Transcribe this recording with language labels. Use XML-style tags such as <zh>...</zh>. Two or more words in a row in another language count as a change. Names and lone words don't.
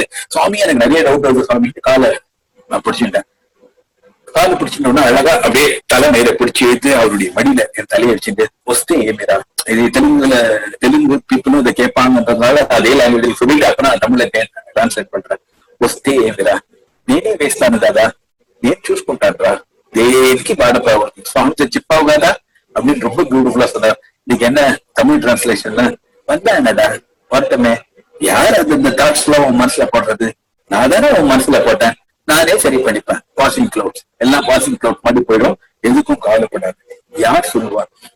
<ta>சுவாமி எனக்கு நிறைய டவுட் வருது சுவாமி. காலை நான் பிடிச்சிட்டேன். காலை பிடிச்சிட்டோம்னா அழகா அப்படியே தலை நேர பிடிச்சி எடுத்து அவருடைய மடியில என் தலையை அடிச்சுட்டு</ta> <te>ఒస్తే ఏమేరా,</te> <ta>இது தெலுங்கு பீப்புளும் இதை கேட்பாங்கன்றதுனால அதே லாங்குவேஜ் சொல்லிட்டாங்கன்னா தமிழ்ல டிரான்ஸ்லேட் பண்றேன்.</ta> <te>ఒస్తే ఏమేరా, నేనే వేస్తాను దాదా, నేను చూసుకుంటాను దేనికి బాధపడవు, స్వామి చెప్పావు కదా</te> <ta>அப்படின்னு ரொம்ப பியூட்டிஃபுல்லா சொன்னார். இன்னைக்கு என்ன தமிழ் டிரான்ஸ்லேஷன்ல வந்தா என்னடா வருத்தமே, யார் அது இந்த தாட்ஸ் எல்லாம் உன் மனசுல போடுறது? நான் தானே உன் மனசுல போட்டேன், நானே சரி பண்ணிப்பேன்.</ta> <en>passing clouds</en> <ta>எல்லாம்</ta> <en>passing cloud</en> <ta>மாதிரி போயிடும், எதுக்கும் கவலைப்படாது. யார் சொல்லுவார்?</ta>